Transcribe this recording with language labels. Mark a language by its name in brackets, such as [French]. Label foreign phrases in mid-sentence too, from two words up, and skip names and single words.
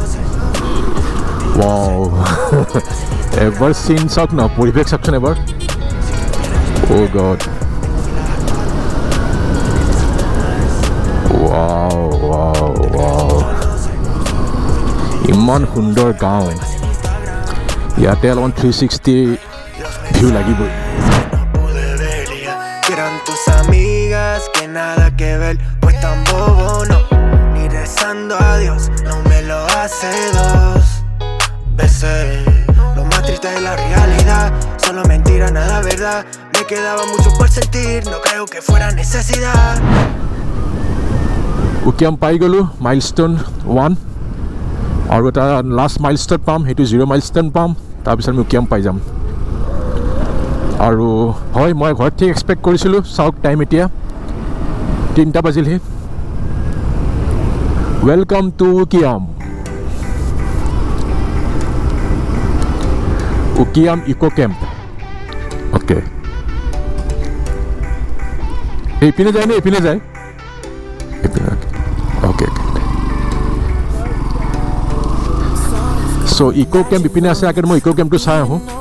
[Assamese] ৱাও এবাৰ চিন চাওক না পৰিৱেশ চাওকচোন এবাৰ [English] oh God [Assamese] ৱাও ৱাও ৱাও ইমান সুন্দৰ গাঁও ইয়াতে অলপমান 360 ভিউ লাগিবই [Spanish] Eran tus amigas que nada que ver, pues tan bobo no, ni rezando a Dios, no me lo hace dos veces. Lo más triste de la realidad, solo mentira, nada verdad. Me quedaba mucho por sentir, no creo que fuera necesidad. [Assamese] Ukiam পাই গ'লোঁ মাইলষ্টোন 1 আৰু এটা লাষ্ট মাইলষ্টোন পাম সেইটো 0 মাইলষ্টোন পাম তাৰপিছত আমি উকিয়াম পাই যাম আৰু হয় মই ঘৰত ঠিক এক্সপেক্ট কৰিছিলোঁ চাওক টাইম এতিয়া 3টা বাজিলহি [English] Welcome to Ukiam Eco Camp [Assamese] অ'কে এইপিনে যায় নে এইপিনে যায় অ'কে চ' ইকো কেম্প ইপিনে আছে আগে মই ইকো কেম্পটো চাই আহোঁ